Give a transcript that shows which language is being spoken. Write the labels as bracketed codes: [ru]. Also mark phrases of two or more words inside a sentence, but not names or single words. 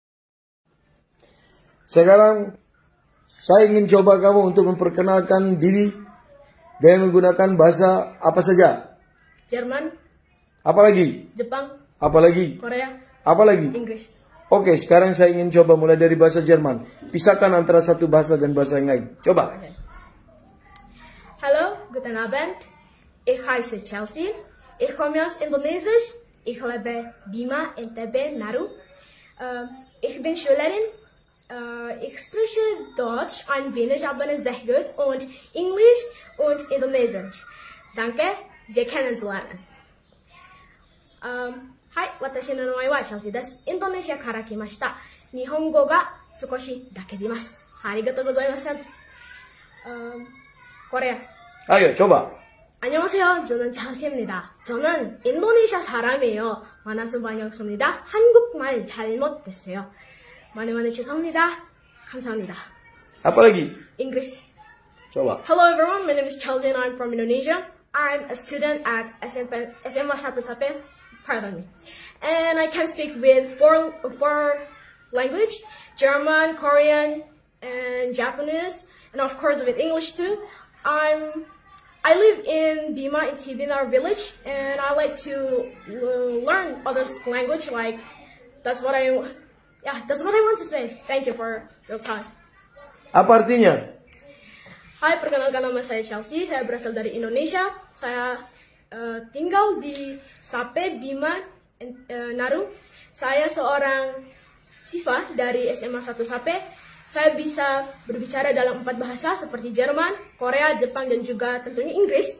[id] Sekarang saya ingin coba kamu untuk memperkenalkan diri dengan menggunakan bahasa apa saja. Jerman. Apalagi? Jepang. Apalagi? Korea. Apalagi? Inggris. Oke, sekarang saya ingin coba mulai dari bahasa Jerman. Pisahkan antara satu bahasa dan bahasa yang lain. Coba. [de] Okay. Hallo, guten Abend. Ich heiße Chelsea. Ich komme aus Indonesisch. Ich lebe Bima, NTB, Naru. Ich bin Schülerin. Ich spreche Deutsch ein wenig, aber nicht sehr gut. Und Englisch und Indonesisch. Danke, Sie kennenzulernen. [ja] はい、私の名前はチェルシーです。インドネシアから来ました。日本語が少しだけでます。ありがとうございます。Korea. [id] Ayo, coba. [ko] 안녕하세요. 저는 찰시입니다. 저는 인도네시아 사람이에요. 만나서 반갑습니다. 한국말 잘못됐어요. 많이 죄송합니다. 감사합니다. [id] Apalagi? English. Coba. [en] Hello everyone, my name is Chelsea and I'm from Indonesia. I'm a student at SMA 1 Sape. Pardon me. And I can speak with four language, German, Korean, and Japanese, and of course with English too. I live in Bima in Tibinar village, and I like to learn other language. Like that's what I want to say. Thank you for your time. [id] Apa artinya? Hai, perkenalkan nama saya Chelsea. Saya berasal dari Indonesia. Saya tinggal di Sape, Bima, Naru. Saya seorang siswa dari SMA 1 Sape. Saya bisa berbicara dalam 4 bahasa seperti Jerman, Korea, Jepang, dan juga tentunya Inggris.